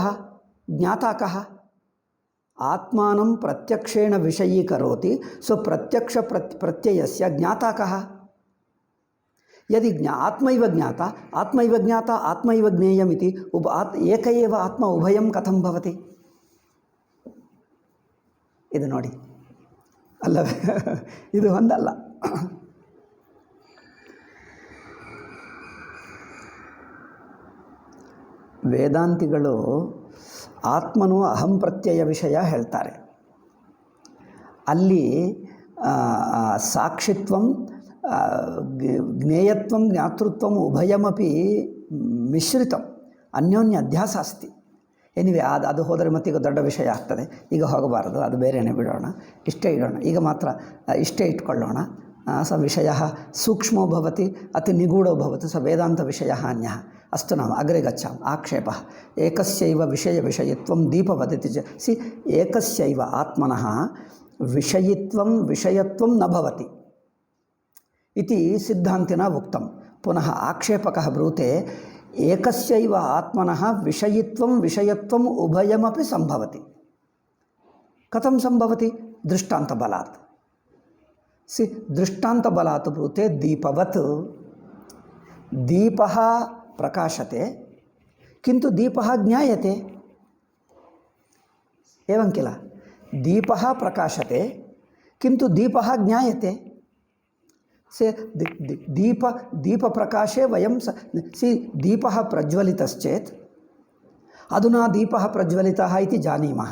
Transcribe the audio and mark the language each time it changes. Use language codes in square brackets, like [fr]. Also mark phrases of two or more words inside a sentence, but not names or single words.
[sa] ज्ञाता कः? आत्मानं प्रत्यक्षेण विषयीकरोति, प्रत्ययस्य ज्ञाता कः? यदि आत्मैव ज्ञाता, आत्मैव ज्ञाता, आत्मैव ज्ञेयमिति एक एव आत्मा उभयं कथं भवति? [kn] ಇದು ನೋಡಿ ಅಲ್ಲವೇ? ಇದು ಒಂದಲ್ಲ. ವೇದಾಂತಿಗಳು ಆತ್ಮನು [sa] ಅಹಂ ಪ್ರತ್ಯಯ ವಿಷಯ [kn] ಹೇಳ್ತಾರೆ. [sa] ಅಲ್ಲಿ ಸಾಕ್ಷಿತ್ವಂ ಜ್ಞೇಯತ್ವಂ ಜ್ಞಾತೃತ್ವಂ ಉಭಯಮಪಿ ಮಿಶ್ರಿತಂ, ಅನ್ಯೋನ್ಯ ಅಧ್ಯಾಸ ಅಸ್ತಿ. [kn] ಎನಿವೆ ಅದು ಹೋದರೆ ಮತ್ತೀಗ ದೊಡ್ಡ ವಿಷಯ ಆಗ್ತದೆ. ಈಗ ಹೋಗಬಾರದು, ಅದು ಬೇರೆಯೇ ಬಿಡೋಣ, ಇಷ್ಟೇ ಇಡೋಣ. ಈಗ ಮಾತ್ರ ಇಷ್ಟೇ ಇಟ್ಕೊಳ್ಳೋಣ. [sa] ಸ ವಿಷಯ ಸೂಕ್ಷ್ಮೋ ಭವತಿ ಅತಿ ನಿಗೂಢೋ ಭವತಿ, ಸ ವೇದಾಂತ ವಿಷಯ ಅನ್ಯಃ. ಅಸ್ತು ನಾವು ಅಗ್ರೆ ಗಚ್ಚಾಮः. ಆಕ್ಷೇಪः ಏಕಸ್ಯೈವ ವಿಷಯತ್ವಂ ದೀಪವದತಿ ಚ. ಏಕಸ್ಯೈವ ಆತ್ಮನಃ ವಿಷಯತ್ವಂ ನ ಭವತಿ ಇತಿ ಸಿದ್ಧಾಂತಿನ ಉಕ್ತಂ. ಪುನಃ ಆಕ್ಷೇಪಕಃ ಬ್ರೂತೆ ಏಕಸ್ಯೈವ ಆತ್ಮನಃ ವಿಷಯತ್ವಂ ಉಭಯಮಪಿ ಸಂಭವತಿ. ಕಥಂ ಸಂಭವತಿ? ದೃಷ್ಟಾಂತಬಲಾತ್. ದೃಷ್ಟಾಂತಬಲಾತ್ ಬ್ರೂತೆ ದೀಪವತ್. ದೀಪಃ ಪ್ರಕಾಶತೆ किन्तु दीपः ज्ञायते, एवं किल? दीपः प्रकाशते किन्तु दीपः ज्ञायते. से दीपप्रकाशे वयं दीपः प्रज्वलितश्चेत् अधुना दीपः प्रज्वलितः इति जानीमः.